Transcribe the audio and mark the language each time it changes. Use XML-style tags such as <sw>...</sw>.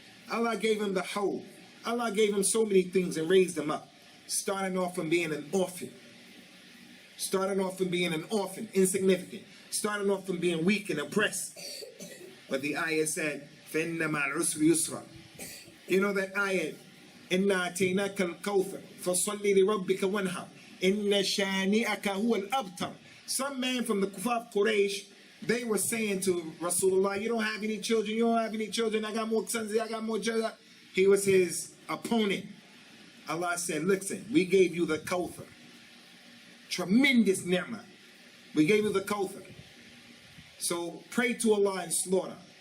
<en>Allah gave him the Hawd. Allah gave him so many things and raised him up. Starting off from being an orphan. Starting off from being an orphan, insignificant. Starting off from being weak and oppressed. But the ayah said,</en> <ar>فَإِنَّ مَعَ الْعُسْرِ يُسْرًا.</ar> <en>You know that ayah,</en> <ar>إِنَّا أَتَيْنَاكَ الْكَوْثَرَ فَصَلِّ لِرَبِّكَ وَانْحَرْ إِنَّ شَانِئَكَ هُوَ الْأَبْتَرُ.</ar> <en>Some man from the Kufar Quraysh, they were saying to Rasulullah, you don't have any children, you don't have any children, I got more sons, I got more children. He was his opponent. Allah said, listen, we gave you the Kawthar. Tremendous ni'mah. We gave you the Kawthar. So pray to Allah and slaughter.</en>